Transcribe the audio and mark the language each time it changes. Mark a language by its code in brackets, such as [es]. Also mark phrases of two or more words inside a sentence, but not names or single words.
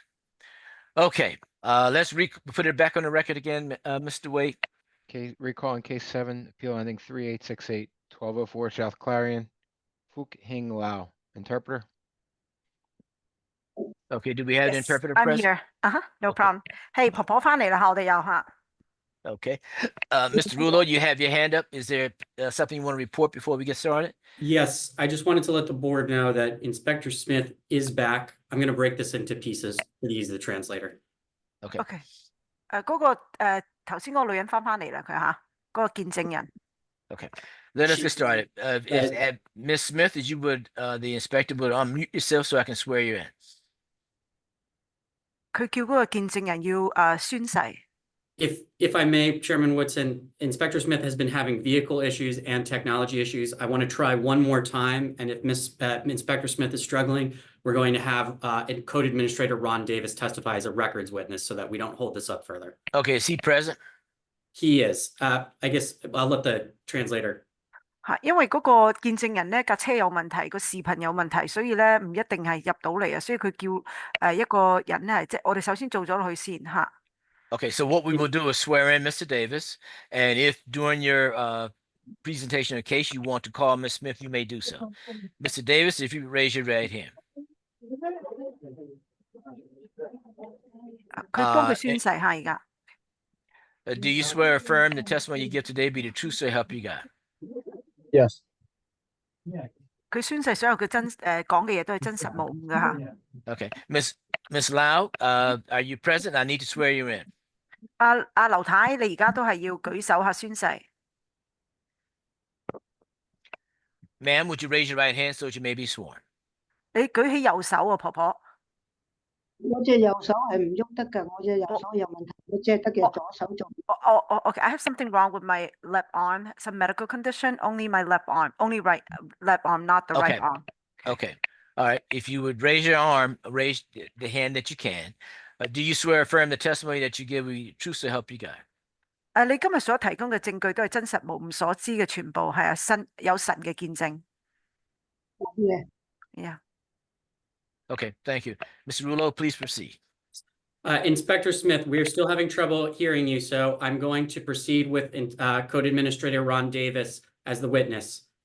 [en] Okay, let's put it back on the record again, Mr. Wade. Recalling case 7, appeal ending 3868, 1204 South Clarion, Fook Hing Lau, interpreter. Okay, do we have the Yes, interpreter I'm present? here. No Okay. problem. [yue] Hey, 婆婆翻嚟啦，我哋又吓。 [en] Okay, Mr. Rulo, you have your hand up. Is there something you want to report before we get started? Yes, I just wanted to let the board know that Inspector Smith is back. I'm going to break this into pieces for the ease of the translator. Okay. [yue] OK，嗰個頭先嗰個女人翻嚟啦，佢吓嗰個見證人。 [en] Okay, let us get started. Ms. Smith, as you would, the inspector would unmute yourself so I can swear you in. [yue] 佢叫嗰個見證人要宣誓。 [en] If I may, Chairman Woodson, Inspector Smith has been having vehicle issues and technology issues. I want to try one more time, and if Inspector Smith is struggling, we're going to have Code Administrator Ron Davis testify as a records witness so that we don't hold this up further. Okay, is he present? He is. I guess I'll let the translator. [yue] 嚇，因為嗰個見證人咧架車有問題，個視頻有問題，所以咧唔一定係入到嚟啊，所以佢叫一個人係即係我哋首先做咗落去先嚇。 [en] Okay, so what we will do is swear in Mr. Davis, and if during your presentation of the case you want to call Ms. Smith, you may do so. Mr. Davis, if you raise your right hand. [yue] 佢幫佢宣誓下而家。 [en] Do you swear or affirm the testimony you give today be the truth so help you God? Yes. [yue] 佢宣誓所有嘅講嘅嘢都係真實無誤嘅嚇。 [en] Okay, Miss Lau, are you present? I need to swear you in. [yue] 阿劉太，你而家都係要舉手下宣誓。 [en] Ma'am, would you raise your right hand so that you may be sworn? [yue] 你舉起右手啊，婆婆。我隻右手係唔喐得㗎，我隻右手有問題，我只係得嘅左手做。 [en] Okay, I have something wrong with my left arm, some medical condition. Only my left arm, only left arm, not the right arm. Okay, all right. If you would raise your arm, raise the hand that you can. Do you swear or affirm the testimony that you give will be truth so help you God? [yue] 你今日所提供嘅證據都係真實無誤所知嘅全部係有神嘅見證。Yeah. [en] Okay, thank you. Mr. Rulo, please proceed. Inspector Smith, we're still having trouble hearing you, so I'm going to proceed with Code Administrator Ron Davis as the witness.